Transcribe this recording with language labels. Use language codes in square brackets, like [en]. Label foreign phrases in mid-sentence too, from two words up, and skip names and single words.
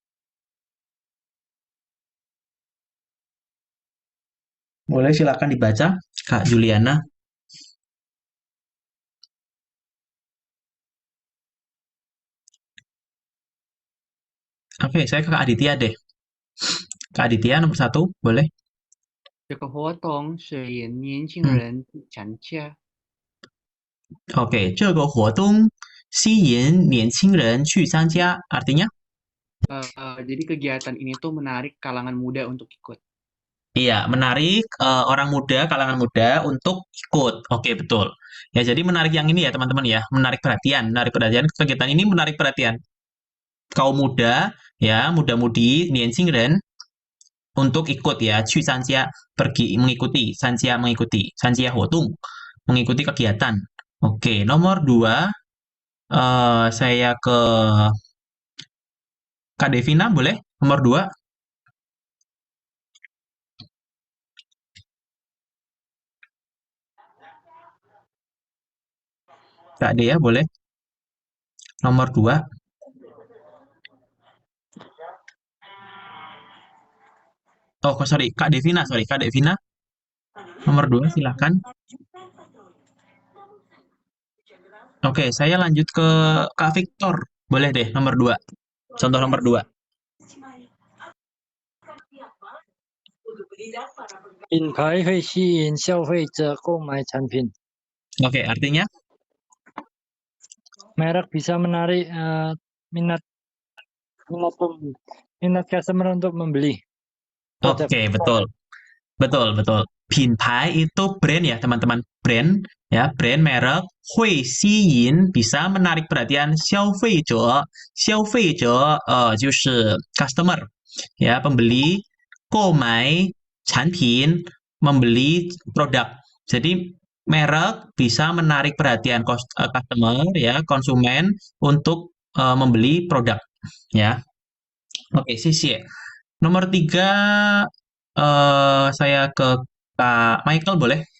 [id] Boleh silakan dibaca, Kak Juliana. Oke, saya ke Kak Aditya deh. Kak Aditya, nomor 1, boleh? [zh] 这个活动是引年轻人参加。 Oke, 这个活动吸引年轻人去参加. [id] Artinya? Jadi kegiatan ini tuh menarik kalangan muda untuk ikut. Iya, menarik orang muda, kalangan muda untuk ikut. Oke, betul. Ya, jadi menarik yang ini ya, teman-teman ya. Menarik perhatian. Kegiatan ini menarik perhatian kaum muda, ya, muda-mudi, 年轻人 untuk ikut ya. [zh] 去参加 [id] pergi mengikuti, 参加 mengikuti, [zh] 参加活动 [id] mengikuti kegiatan. Oke, nomor 2 saya ke Kak Devina, boleh? Nomor 2. Kak Dea, boleh? Nomor 2. Oh, sorry, Kak Devina, Kak Devina. Nomor 2, silakan. Oke, saya lanjut ke Kak Victor. Boleh deh, nomor 2. Contoh nomor 2. [zh] 品牌会吸引消费者购买产品。 [id] Oke, artinya? Merek bisa menarik minat customer untuk membeli. Oke, betul. Betul. 品牌 itu brand ya, teman-teman. Brand ya, brand merek. [zh] 会吸引 [id] bisa menarik perhatian [zh] 消费者就是 [id] customer ya, pembeli. [zh] 购买产品 [id] membeli produk. Jadi merek bisa menarik perhatian customer ya, konsumen untuk membeli produk ya. Oke, [zh] 谢谢. [id] Nomor 3 saya ke Kak Michael, boleh?